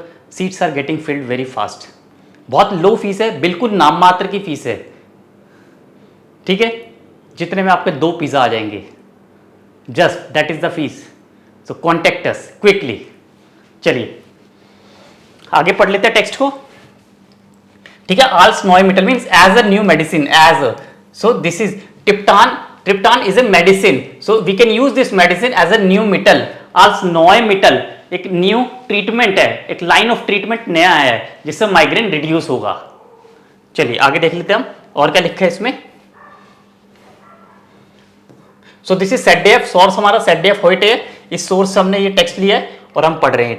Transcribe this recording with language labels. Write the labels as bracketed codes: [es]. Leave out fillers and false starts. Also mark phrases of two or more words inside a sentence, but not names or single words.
[en] Seats are getting filled very fast. [hi] बहुत [en] low fees [hi] है, बिल्कुल नाम मात्र की फीस है. ठीक है, जितने में आपके 2 पिज्जा आ जाएंगे. [en] Just that is the fee. So contact us quickly. [hi] चलिए आगे पढ़ लेते हैं टेक्स्ट को. ठीक है, [de] als neue Mittel [en] means as a new medicine, as a, so this is triptan is a medicine, so we can use this medicine as a new mittel. [de] als neue mittel [hi] एक [en] new treatment [hi] है, एक [en] line of treatment [hi] नया है जिससे [en] migraine reduce [hi] होगा. चलिए आगे देख लेते हैं हम और क्या लिखा है इसमें. [en] So this is ZDF, [hi] सोर्स हमारा ZDF heute है. इस सोर्स से हमने ये टेक्स्ट लिया है और हम पढ़ रहे हैं.